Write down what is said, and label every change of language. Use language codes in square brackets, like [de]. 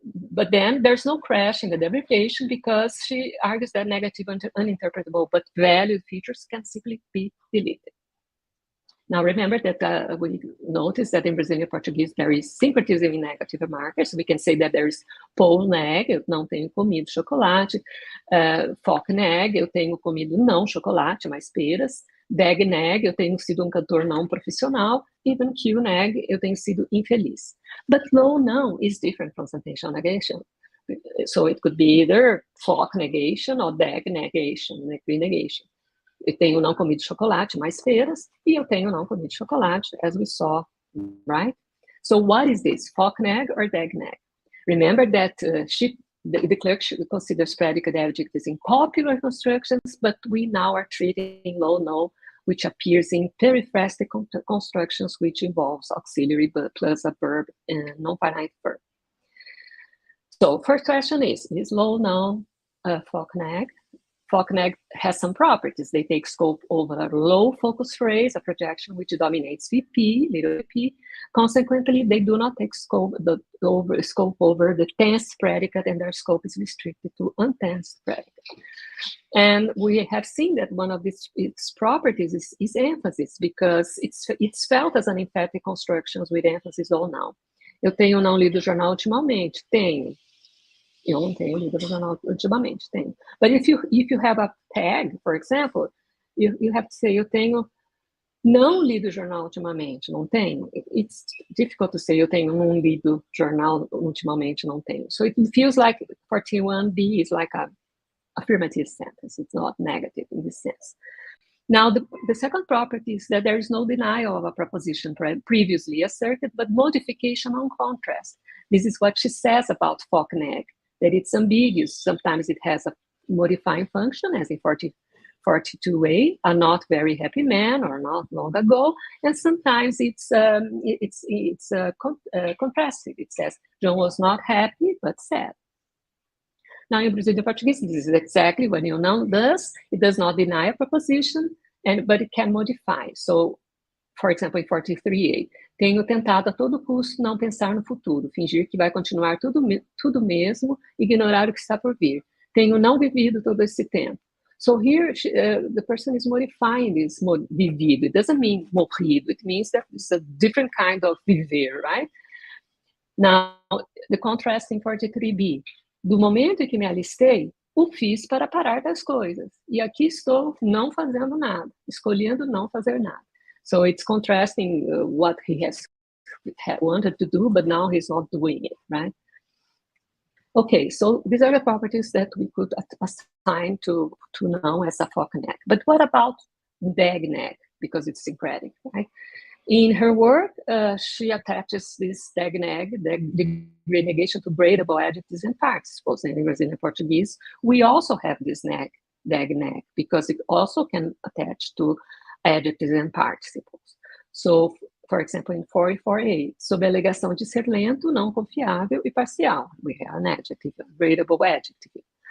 [en] But then there's no crash in the derivation, because she argues that negative and uninterpretable but valued features can simply be deleted. Now remember that we noticed that in Brazilian Portuguese there is syncretism in negative markers. We can say that there is pol-neg, [pt] eu não tenho comido chocolate, foc-neg, eu tenho comido não chocolate, mas peras, dag-neg, eu tenho sido um cantor não profissional, even q-neg, eu tenho sido infeliz. [en] But low-não is different from sentential negation. So it could be either foc-negation or dag-negation, degree negation. [pt] Eu tenho não comido chocolate, mais peras, e eu tenho não comido chocolate, [en] as we saw, right? So what is this, foc-neg or dag-neg? Remember that the clerk considers predicate adjectives in popular constructions, but we now are treating low-no, which appears in periphrastic constructions, which involves auxiliary plus a verb and non-finite verb. So first question is low-no foc-neg? Foc-neg has some properties. They take scope over a low focus phrase, a projection which dominates VP, little VP. Consequently, they do not take scope over the tense predicate, and their scope is restricted to untense predicate. And we have seen that one of its properties is emphasis, because it's felt as an emphatic constructions with emphasis all now. [pt] Eu tenho não lido o jornal ultimamente? Tenho. Eu não tenho lido o jornal ultimamente, tenho. [en] But if you have a tag, for example, you have to say, [pt] eu tenho não lido o jornal ultimamente, não tenho. [en] It's difficult to say, [pt] eu tenho não lido jornal ultimamente, não tenho. [en] So it feels like 41B is like a affirmative sentence. It's not negative in this sense. Now, the second property is that there is no denial of a proposition previously asserted, but modification on contrast. This is what she says about foc-neg, that it's ambiguous. Sometimes it has a modifying function, as in 42A, a not very happy man, or not long ago, and sometimes it's contrastive. It says, John was not happy, but sad. Now, in Brazilian Portuguese, this is exactly what you know does. It does not deny a proposition, but it can modify. So, for example, in 43A, [pt] tenho tentado a todo custo não pensar no futuro, fingir que vai continuar tudo mesmo, ignorar o que está por vir. Tenho não vivido todo esse tempo. [en] So here, the person is modifying this vivido. It doesn't mean morrido. It means that it's a different kind of viver, right? Now, the contrast in 43B. [pt] Do momento em que me alistei, o fiz para parar das coisas. E aqui estou não fazendo nada, escolhendo não fazer nada. [en] So it's contrasting what he has wanted to do, but now he's not doing it, right? Okay, so these are the properties that we could assign to noun as a focal neg. But what about dag neg? Because it's syncretic, right? In her work, she attaches this dag neg, the degree negation, to gradable adjectives and participles. And in Brazilian Portuguese, we also have this dag neg, because it also can attach to adjectives and participles. So, for example, in 44A, [pt] sob a alegação de ser lento, não confiável e parcial, [en] we have an adjective, a gradable adjective.